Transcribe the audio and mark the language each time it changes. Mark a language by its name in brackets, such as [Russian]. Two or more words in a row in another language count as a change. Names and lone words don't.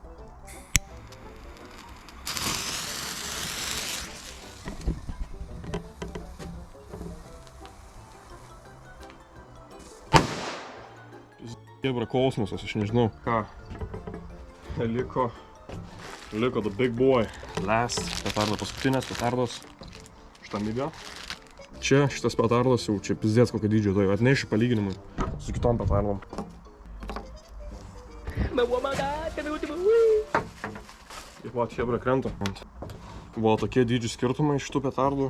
[Lithuanian] Hebra, kosmosas, aš nežinau. Ką? Liko [English] the big boy. [Lithuanian] Last petardo, paskutinės petardos šitam video. Čia šitas petardas jau čia pizdėts kokio dydžio, tai atnešiu palyginimui su kitom petardom. Ir va, hebra krenta. Va, tokie dydžių skirtumai šitų petardų.